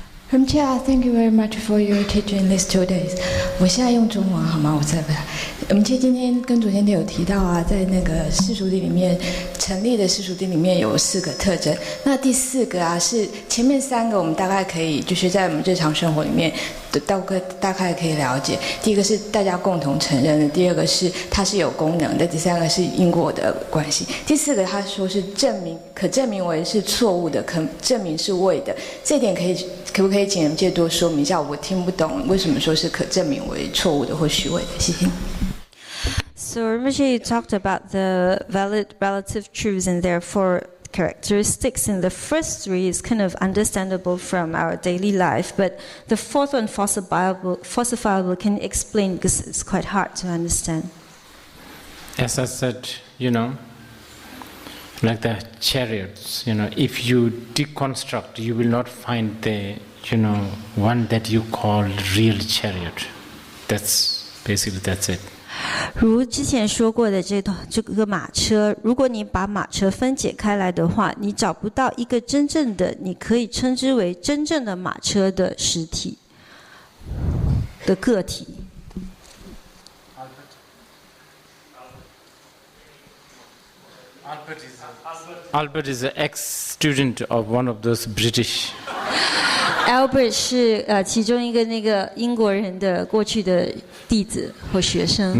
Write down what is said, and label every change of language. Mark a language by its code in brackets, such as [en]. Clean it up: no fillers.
[en] Rimcha, thank you very much for your teaching these 2 days. [zh] 我现在用中文好吗？我们今天跟昨天有提到啊，在那个世俗谛里面成立的世俗谛里面有4个特征。那第4个啊，是前面3个我们大概可以就是在我们日常生活里面大概可以了解。第一个是大家共同承认的，第二个是它是有功能的，第3个是因果的关系，第4个他说是可证明为是错误的，可证明是伪的。这点可不可以请人介多说明一下？我听不懂为什么说是可证明为错误的或虚伪的？谢谢。 [en] So Rinpoche talked about the valid relative truths and therefore characteristics, and the first three is kind of understandable from our daily life, but the fourth one, falsifiable, can you explain, because it's quite hard to understand. As I said, like the chariots, if you deconstruct, you will not find the, one that you call real chariot. That's it. [zh] 如之前说过的这个马车，如果你把马车分解开来的话，你找不到一个真正的，你可以称之为真正的马车的实体的个体。 [en] Albert is an ex-student of one of those British. [zh] Albert 是其中一个那个英国人的过去的弟子或学生。